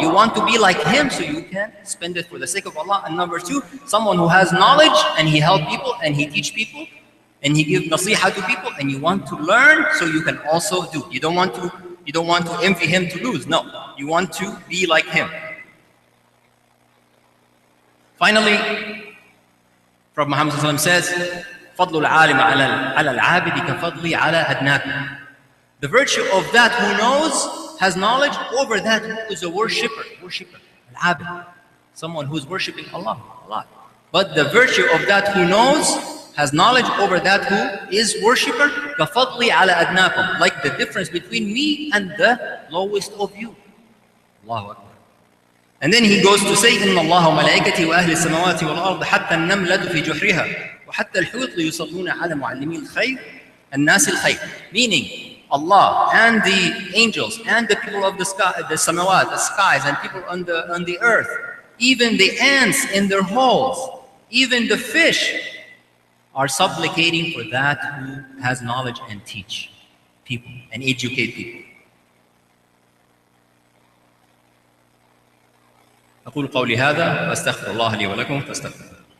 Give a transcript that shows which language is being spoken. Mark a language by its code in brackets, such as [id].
[en] You want to be like him, so you can spend it for the sake of Allah. And number two, someone who has knowledge and he help people and he teach people and he give nasiha to people, and you want to learn so you can also do. You don't want to envy him to lose. No, you want to be like him. Finally, Prophet Muhammad says, [ar] فَضْلُ الْعَالِمِ عَلَى الْعَابِدِ كَفَضْلِ عَلَى أَدْنَاكُمْ. [en] The virtue of that who knows, has knowledge, over that who is a worshipper, al-abid, someone who is worshiping Allah. But the virtue of that who knows, has knowledge, over that who is worshipper, [ar] كَفَضْلِ عَلَى أَدْنَاكُمْ, [en] like the difference between me and the lowest of you. Allahu Akbar. And then he goes to say, [ar] إِنَّ اللَّهَ وَمَلَائِكَتِهِ وَأَهْلِ السَّمَاوَاتِ وَالْأَرْضِ حَتَّى النَّمْلَةُ فِي جُحْرِهَا وَحَتَّى الْحُوتُ لَيُصَلُّونَ عَلَى مُعَلِّمِي الْخَيْرِ النَّاسِ الْخَيْرِ. [en] Meaning, Allah and the angels and the people of the sky, the samawat, the skies, and people on the earth, even the ants in their holes, even the fish, are supplicating for that who has knowledge and teach people and educate people. [ar] أقول قولي هذا وأستغفر الله لي ولكم فاستغفروه.